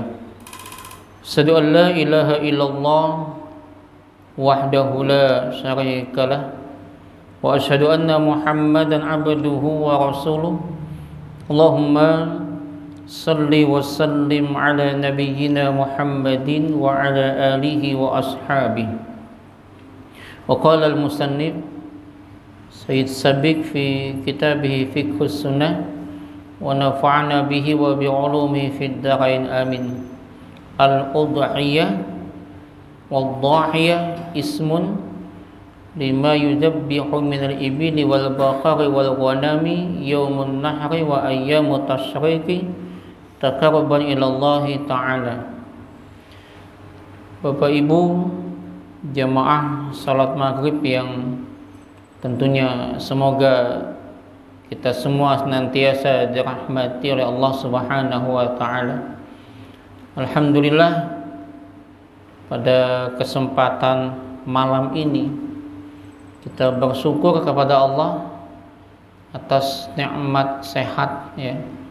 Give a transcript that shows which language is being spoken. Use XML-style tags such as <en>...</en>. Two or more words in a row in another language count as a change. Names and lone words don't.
<ar>أشهد أن لا إله إلا الله وحده لا شريك له وأشهد أن محمدا عبده ورسوله. اللهم صل وسلم على نبينا محمد وعلى آله وأصحابه. وقال المصنف سيد سابق في كتابه فقه السنة ونفعنا به وبعلومه في الدارين آمين. الأضحية والضحية اسم لما يذبح من الإبل والبقر والغنم يوم النحر وأيام التشريق تقربا إلى الله تعالى.</ar> <id>Bapak Ibu jamaah salat maghrib yang tentunya semoga kita semua senantiasa dirahmati oleh Allah</id> <ar>سبحانه وتعالى.</ar> <id>Alhamdulillah, pada kesempatan malam ini kita bersyukur kepada Allah atas nikmat sehat, ya.</id>